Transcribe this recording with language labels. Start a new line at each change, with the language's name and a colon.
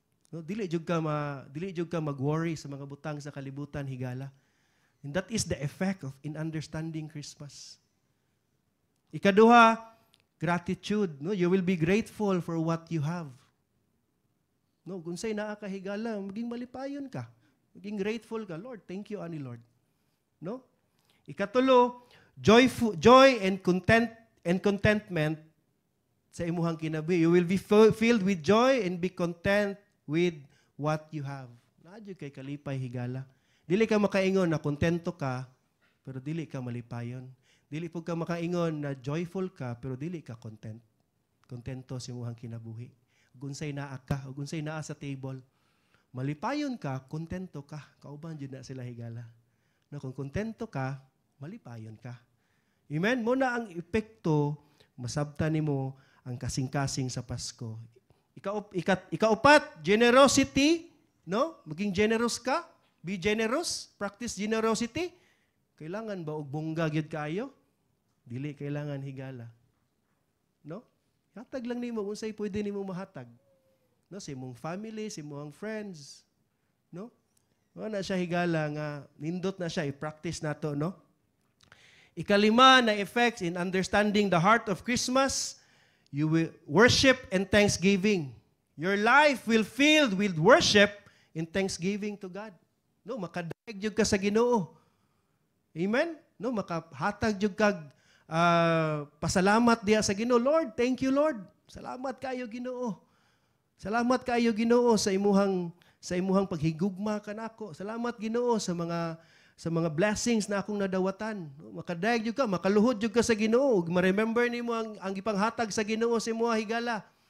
Cebuano: No, dili jud ka mag-worry sa mga butang sa kalibutan higala.
English: And that is the effect of in understanding Christmas. Ikaduha, gratitude, no? You will be grateful for what you have.
Cebuano: No, kunsay naa ka higala, maging malipayon ka. Maging grateful ka, Lord,
English: thank you
Cebuano: ani Lord. No? Ikatulo,
English: joy and contentment
Cebuano: sa imuhang kinabuhi.
English: You will be filled with joy and be content with what you have.
Cebuano: Naadyo kay kalipay higala. Dili ka makaingon na kontento ka, pero dili ka malipayon. Dili po ka makaingon na joyful ka, pero dili ka content. Kontento sa imuhang kinabuhi. Unsay naa ka, unsay naa sa table. Malipayon ka, kontento ka. Kauban jud na sila higala. Na kung kontento ka, malipayon ka. Amen? Muna ang epekto, masabtan nimo ang kasing-kasing sa Pasko. Ikaupat, generosity, no? Maging generous ka.
English: Be generous, practice generosity.
Cebuano: Kailangan ba og bongga gyud kaayo? Dili kailangan higala. No? Hatag lang nimo unsay pwede nimo mahatag. No, sa imong family, sa imong friends, no? Wala na siya higala nga nindot na siya i-practice nato, no?
English: Ikalima na effects in understanding the heart of Christmas, you will worship and thanksgiving. Your life will filled with worship and thanksgiving to God.
Cebuano: No, makadaig jud ka sa Ginoo. Amen? No, makahatag jud kag pasalamat diya sa Ginoo. Lord,
English: thank you
Cebuano: Lord. Salamat kayo Ginoo. Salamat kayo Ginoo sa imuhang paghigugma kanako. Salamat Ginoo sa mga blessings na akong nadawatan. Makadaig jud ka, makaluhod jud ka sa Ginoo. Ma-remember nimo ang gipanghatag sa Ginoo sa imuha higala.